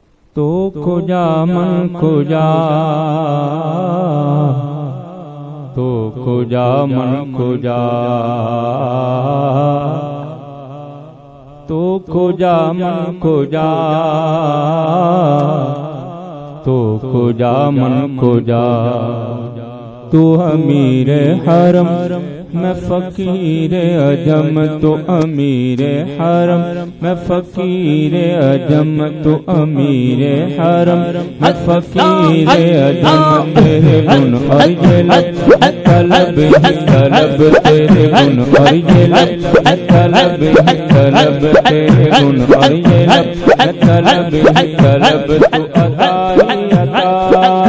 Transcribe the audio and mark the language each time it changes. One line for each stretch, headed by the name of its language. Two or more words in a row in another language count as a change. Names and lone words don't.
Persian: تو کجا من کجا، تو کجا من کجا، تو کجا من کجا، تو کجا من کجا،
Urdu: تو امیر حرم میں فقیر عجم، تو امیر حرم میں فقیر عجم، تو امیر حرم میں فقیر عجم، تیرے گن اور یہ لب طلب ہی طلب، تیرے گن اور یہ لب طلب ہی طلب، تیرے گن اور یہ لب طلب ہی طلب، تو عطا ہی عطا،